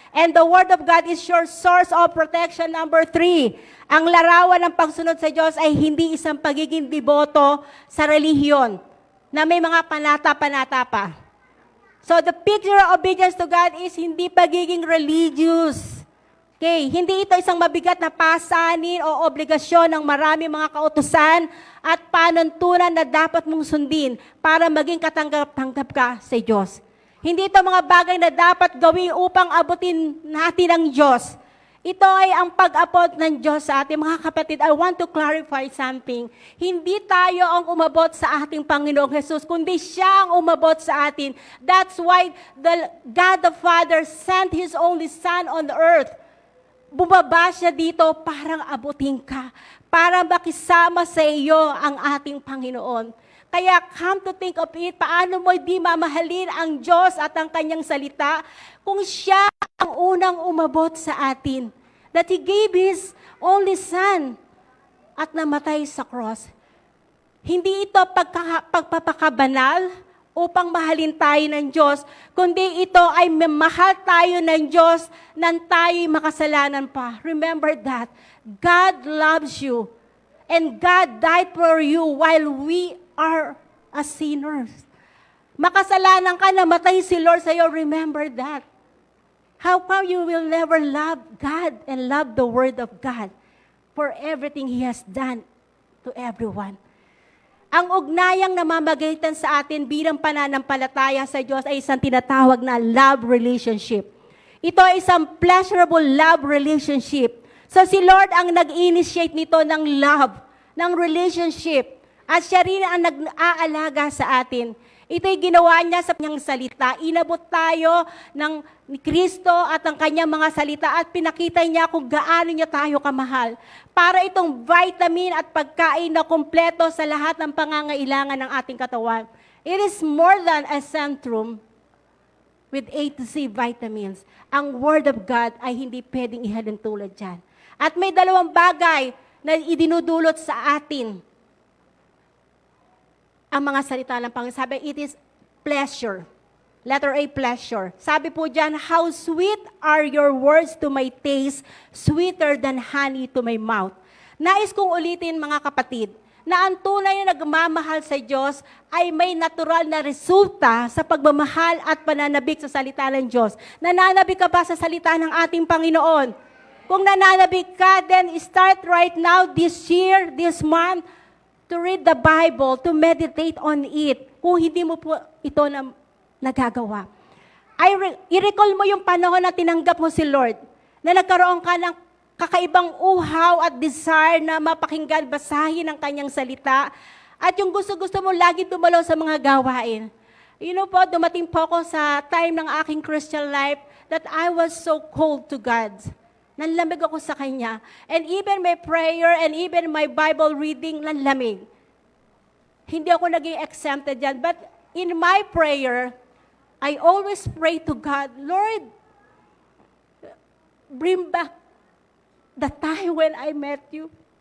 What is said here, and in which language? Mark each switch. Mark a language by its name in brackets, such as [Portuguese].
[English] And the Word of God is your source of protection. [Filipino] Number 3, ang larawan ng pagsunod sa Diyos ay hindi isang pagiging deboto sa relihiyon na may mga panata-panata pa. [English] So the picture of obedience to God is [Filipino] hindi pagiging [English] religious. [Filipino] Okay, hindi ito isang mabigat na pasanin o obligasyon ng marami mga kautusan at panuntunan na dapat mong sundin para maging katanggap-tanggap ka sa Diyos. Hindi ito mga bagay na dapat gawin upang abutin natin ang Diyos. Ito ay ang pag-abot ng Diyos sa atin. Mga kapatid, [English] I want to clarify something. [Filipino] Hindi tayo ang umabot sa ating Panginoong Jesus, kundi siya ang umabot sa atin. [English] That's why God the Father sent His only Son on earth. [Filipino] Bumaba siya dito para abutin ka, para makisama sa iyo ang ating Panginoon. Kaya [English] come to think of it, [Filipino] paano mo di mamahalin ang Diyos at ang Kanyang salita kung siya ang unang umabot sa atin. [English] That He gave His only Son [Filipino] at namatay sa [English] cross. [Filipino] Hindi ito pagpapakabanal upang mahalin tayo ng Diyos, kundi ito ay mamahal tayo ng Diyos nang tayo'y makasalanan pa. [English] Remember that. God loves you. And God died for you while we are as sinners. [Filipino] Makasalanan ka, namatay si Lord sa iyo. [English] Remember that. How come you will never love God and love the Word of God for everything He has done to everyone? [Filipino] Ang ugnayang namamagitan sa atin bilang pananampalataya sa Diyos ay isang tinatawag na love relationship. Ito ay isang pleasurable love relationship. So si Lord ang nag-initiate nito ng love, ng relationship. At siya rin ang nag-aalaga sa atin. Ito'y ginawa niya sa kanyang salita. Inabot tayo ni Kristo at ang kanyang mga salita at pinakita niya kung gaano niya tayo kamahal. Para itong vitamin at pagkain na kumpleto sa lahat ng pangangailangan ng ating katawan. [English] It is more than a centrum with A to Z vitamins. [Filipino] Ang Word of God ay hindi pwedeng ihalin tulad dyan. At may dalawang bagay na idinudulot sa atin ang mga salita ng Panginoon. Sabi, [English] it is pleasure. Letter A, pleasure. [Filipino] Sabi po dyan, [English] how sweet are your words to my taste, sweeter than honey to my mouth. [Filipino] Nais kong ulitin mga kapatid, na ang tunay na nagmamahal sa Diyos ay may natural na resulta sa pagmamahal at pananabik sa salita ng Diyos. Nananabik ka ba sa salita ng ating Panginoon? Kung nananabik ka, [English] then start right now, this year, this month, to read the Bible, to meditate on it, [Filipino] kung hindi mo po ito na nagagawa. I-recall mo yung panahon na tinanggap mo si Lord, na nagkaroon ka ng kakaibang uhaw at desire na mapakinggan, basahin ang kanyang salita, at yung gusto-gusto mo lagi dumalaw sa mga gawain. [English] You know po, [Filipino] dumating po ako sa time ng aking [English] Christian life that I was so cold to God. [Filipino] Nanlamig ako sa Kanya. [English] And even my prayer and even my Bible reading, [Filipino] nanlamig. Hindi ako naging exempted dyan. [English] But in my prayer, I always pray to God, Lord, bring back the time when I met you.